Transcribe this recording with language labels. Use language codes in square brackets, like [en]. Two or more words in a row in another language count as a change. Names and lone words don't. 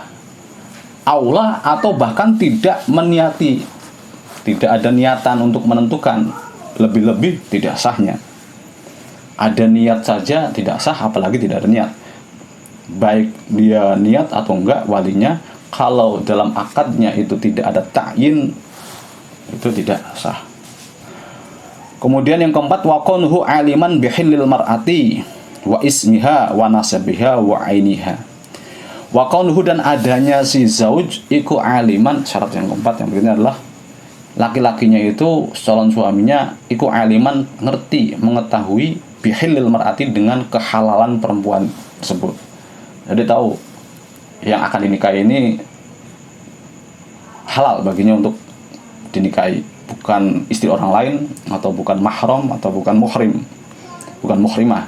[id] Aula atau bahkan tidak meniati, tidak ada niatan untuk menentukan, lebih-lebih tidak sahnya. Ada niat saja tidak sah, apalagi tidak ada niat. Baik dia niat atau enggak walinya, kalau dalam akadnya itu tidak ada ta'yin, itu tidak sah. Kemudian yang keempat, [ar] وكونه عالما بحل المرأة واسمها ونسبها وعينها. وكونه [id] dan adanya si zauj iku aliman, syarat yang keempat yang berikutnya adalah laki-lakinya itu calon suaminya iku aliman ngerti, mengetahui [ar] بحل المرأة [id] dengan kehalalan perempuan tersebut. Jadi tahu yang akan dinikahi ini halal baginya untuk dinikahi, bukan istri orang lain atau bukan mahram atau bukan muhrim, bukan muhrimah.